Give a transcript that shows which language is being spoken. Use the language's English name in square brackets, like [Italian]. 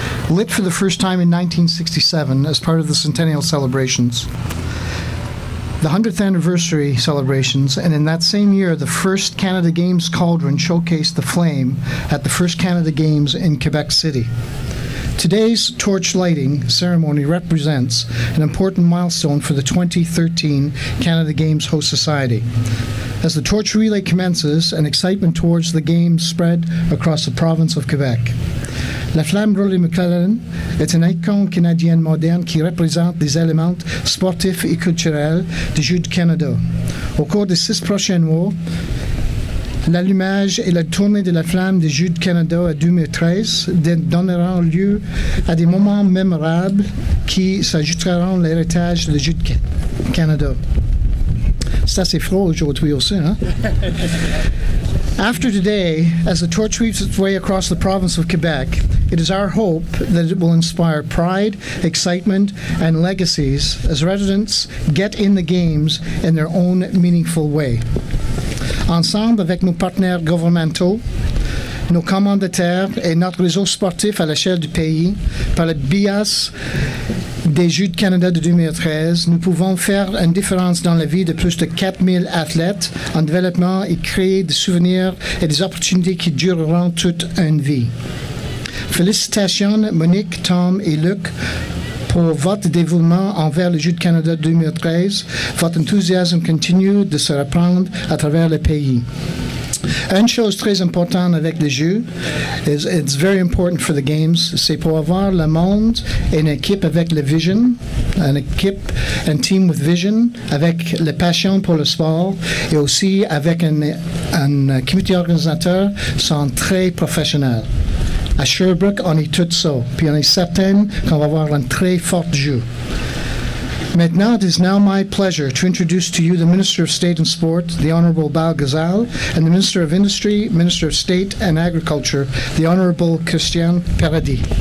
[English] Lit for the first time in 1967 as part of the Centennial celebrations, the 100th anniversary celebrations, and in that same year, the first Canada Games cauldron showcased the flame at the first Canada Games in Quebec City. Today's torch lighting ceremony represents an important milestone for the 2013 Canada Games Host Society. As the torch relay commences, an excitement towards the Games spread across the province of Quebec. [French] La flamme Rolly McClellan est une icône canadienne moderne qui représente des éléments sportifs et culturels des Jeux du Canada. Au cours des 6 prochains mois, l'allumage et la tournée de la flamme des Jeux du Canada à 2013 donneront lieu à des moments mémorables qui s'ajouteront à l'héritage des Jeux du Canada. C'est assez froid aujourd'hui aussi, hein? [English] After today, as the torch weaves its way across the province of Quebec, it is our hope that it will inspire pride, excitement, and legacies as residents get in the games in their own meaningful way. [French] Ensemble avec nos partenaires gouvernementaux, nos commanditaires et notre réseau sportif à l'échelle du pays, par le biais des Jeux de Canada de 2013, nous pouvons faire une différence dans la vie de plus de 4000 athlètes en développement et créer des souvenirs et des opportunités qui dureront toute une vie. Félicitations Monique, Tom et Luc pour votre dévouement envers les Jeux de Canada 2013. Votre enthousiasme continue de se répandre à travers le pays. Une chose très importante avec les Jeux, [English] it's very important for the games, [French] c'est pour avoir le monde et une équipe avec la vision, une équipe, un [English] team with vision, [French] avec la passion pour le sport et aussi avec un comité organisateur sont très professionnels. À Sherbrooke, on est tout ça, puis on est certain qu'on va avoir un très fort jeu. Maintenant, [English] it is now my pleasure to introduce to you the Minister of State and Sport, the Honourable Bal Ghazal, and the Minister of Industry, Minister of State and Agriculture, the Honourable Christian Paradis.